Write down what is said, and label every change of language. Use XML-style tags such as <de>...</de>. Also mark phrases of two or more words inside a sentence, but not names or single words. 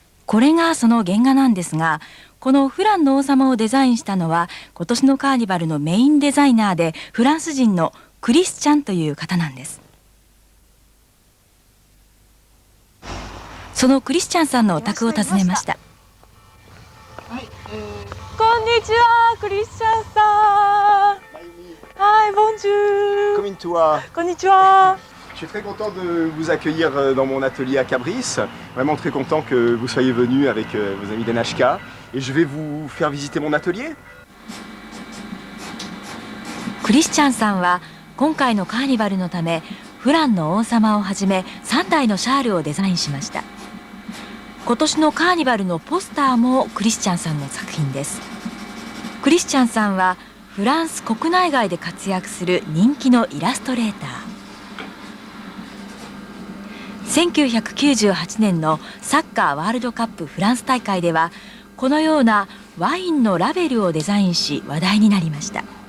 <ja>これがその原画なんですが、このフランの王様をデザインしたのは今年のカーニバルのメインデザイナーでフランス人のクリスチャンという方なんです。そのクリスチャンさんのお宅を訪ねました。はい、こんにちは、クリスチャンさん。はい、ボンジュー。</ja> <fr>Comme une toi.</fr> <ja>こんにちは。</ja> <fr>Je suis très content de vous accueillir dans mon atelier à Cabris. Vraiment très content que vous soyez venu avec vos amis d'NHK. Et je vais vous faire visiter mon atelier.</fr> <ja>クリスチャンさんは今回のカーニバルのためフランの王様をはじめ3体のシャールをデザインしました。今年のカーニバルのポスターもクリスチャンさんの作品です。クリスチャンさんはフランス国内外で活躍する人気のイラストレーター。1998年のサッカーワールドカップフランス大会ではこのようなワインのラベルをデザインし話題になりました。</ja>